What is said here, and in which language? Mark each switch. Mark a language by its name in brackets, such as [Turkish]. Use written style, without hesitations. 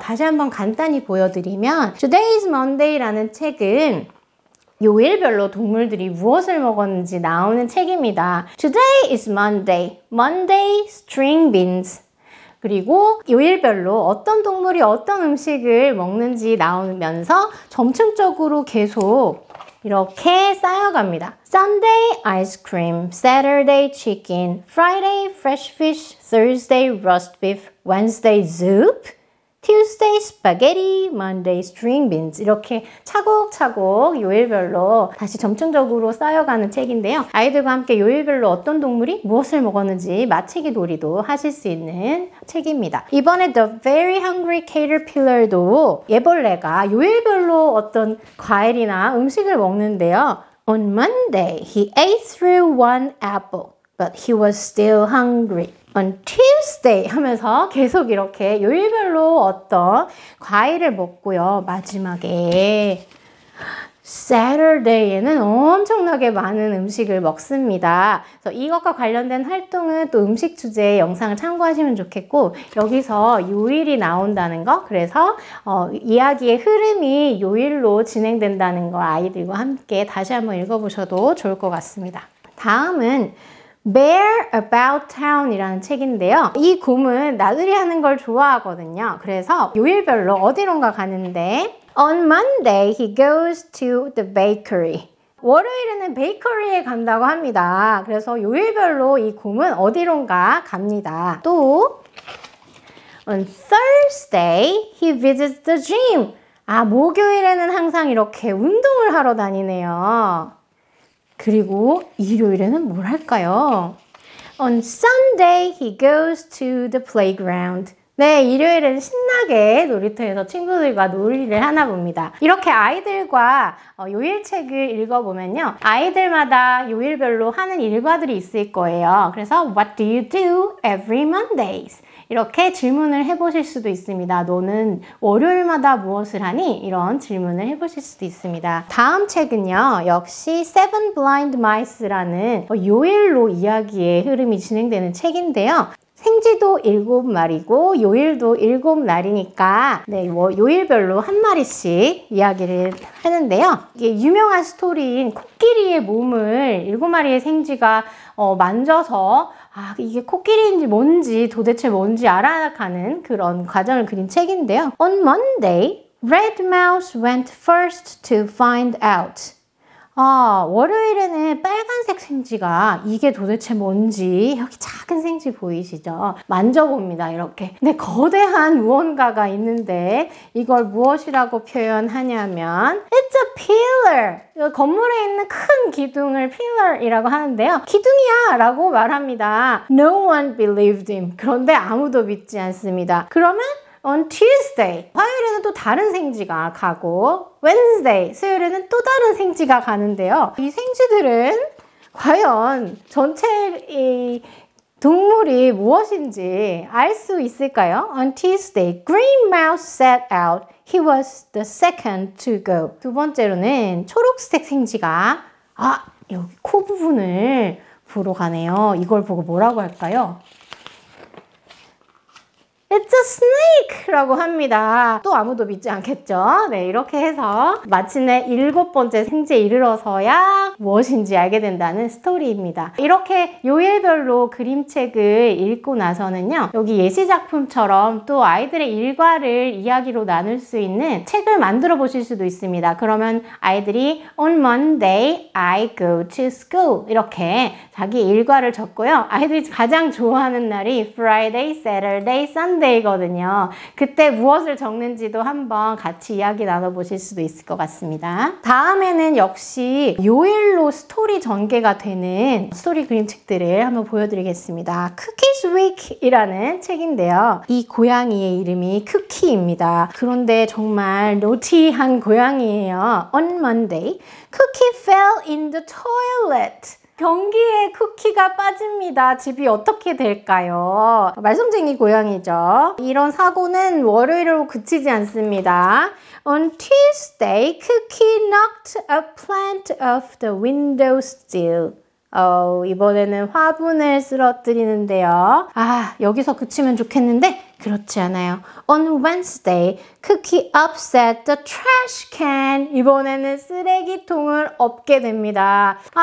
[Korean] 다시 한번 간단히 보여드리면 Today is Monday라는 책은 요일별로 동물들이 무엇을 먹었는지 나오는 책입니다. [English] Today is Monday. Monday, string beans. [Korean] 그리고 요일별로 어떤 동물이 어떤 음식을 먹는지 나오면서 점층적으로 계속 이렇게 쌓여갑니다. [English] Sunday ice cream, Saturday chicken, Friday fresh fish, Thursday roast beef, Wednesday soup, Tuesday spaghetti, Monday string beans [Korean] 이렇게 차곡차곡 요일별로 다시 점층적으로 쌓여가는 책인데요. 아이들과 함께 요일별로 어떤 동물이 무엇을 먹었는지 맞히기 놀이도 하실 수 있는 책입니다. 이번에 The Very Hungry Caterpillar도 애벌레가 요일별로 어떤 과일이나 음식을 먹는데요. [English] On Monday, he ate through one apple, but he was still hungry. On Tuesday [Korean] 하면서 계속 이렇게 요일별로 어떤 과일을 먹고요. 마지막에 Saturday에는 엄청나게 많은 음식을 먹습니다. 그래서 이것과 관련된 활동은 또 음식 주제의 영상을 참고하시면 좋겠고 여기서 요일이 나온다는 거 그래서 이야기의 흐름이 요일로 진행된다는 거 아이들과 함께 다시 한번 읽어보셔도 좋을 것 같습니다. 다음은 Bear About Town 이라는 책인데요. 이 곰은 나들이 하는 걸 좋아하거든요. 그래서 요일별로 어디론가 가는데 [English] On Monday, he goes to the bakery. [Korean] 월요일에는 베이커리에 간다고 합니다. 그래서 요일별로 이 곰은 어디론가 갑니다. 또 [English] On Thursday, he visits the gym. [Korean] 목요일에는 항상 이렇게 운동을 하러 다니네요. 그리고 일요일에는 뭘 할까요? [English] On Sunday, he goes to the playground. [Korean] 네, 일요일에는 신나게 놀이터에서 친구들과 놀이를 하나 봅니다. 이렇게 아이들과 요일책을 읽어보면요. 아이들마다 요일별로 하는 일과들이 있을 거예요. [English] 그래서 What do you do every Mondays? [Korean] 이렇게 질문을 해보실 수도 있습니다. 너는 월요일마다 무엇을 하니? 이런 질문을 해보실 수도 있습니다. 다음 책은요. 역시 Seven Blind Mice라는 요일로 이야기의 흐름이 진행되는 책인데요. 생지도 7마리고 요일도 7날이니까 네, 요일별로 한 마리씩 이야기를 하는데요. 이게 유명한 스토리인 코끼리의 몸을 7마리의 생쥐가 만져서 이게 코끼리인지 뭔지 도대체 뭔지 알아가는 그런 과정을 그린 책인데요. [English] On Monday, Red Mouse went first to find out. [Korean] 월요일에는 빨간색 생지가 이게 도대체 뭔지 여기 작은 생지 보이시죠? 만져봅니다, 이렇게. 근데 거대한 무언가가 있는데 이걸 무엇이라고 표현하냐면 [English] It's a pillar! [Korean] 건물에 있는 큰 기둥을 pillar이라고 하는데요. 기둥이야! 라고 말합니다. [English] No one believed him. [Korean] 그런데 아무도 믿지 않습니다. 그러면 [English] on Tuesday, [Korean] 화요일에는 또 다른 생지가 가고 Wednesday, 수요일에는 또 다른 생지가 가는데요. 이 생지들은 과연 전체 이 동물이 무엇인지 알 수 있을까요? [English] On Tuesday, Green Mouse set out. He was the second to go. [Korean] 두 번째로는 초록색 생지가 여기 코 부분을 보러 가네요. 이걸 보고 뭐라고 할까요? [English] It's a snake! [Korean] 라고 합니다. 또 아무도 믿지 않겠죠? 네, 이렇게 해서 마침내 7번째 생지에 이르러서야 무엇인지 알게 된다는 스토리입니다. 이렇게 요일별로 그림책을 읽고 나서는요, 여기 예시작품처럼 또 아이들의 일과를 이야기로 나눌 수 있는 책을 만들어 보실 수도 있습니다. 그러면 아이들이 [English] On Monday, I go to school. [Korean] 이렇게 자기 일과를 적고요. 아이들이 가장 좋아하는 날이 Friday, Saturday, Sunday거든요. 그때 무엇을 적는지도 한번 같이 이야기 나눠보실 수도 있을 것 같습니다. 다음에는 역시 요일로 스토리 전개가 되는 스토리 그림책들을 한번 보여드리겠습니다. Cookies Week이라는 책인데요. 이 고양이의 이름이 쿠키입니다. 그런데 정말 노티한 고양이에요. [English] On Monday, Cookie fell in the toilet. [Korean] 변기에 쿠키가 빠집니다. 집이 어떻게 될까요? 말썽쟁이 고양이죠. 이런 사고는 월요일로 그치지 않습니다. [English] On Tuesday, Cookie knocked a plant off the windowsill. [Korean] 이번에는 화분을 쓰러뜨리는데요. 여기서 그치면 좋겠는데 그렇지 않아요. [English] On Wednesday, Cookie upset the trash can. [Korean] 이번에는 쓰레기통을 엎게 됩니다.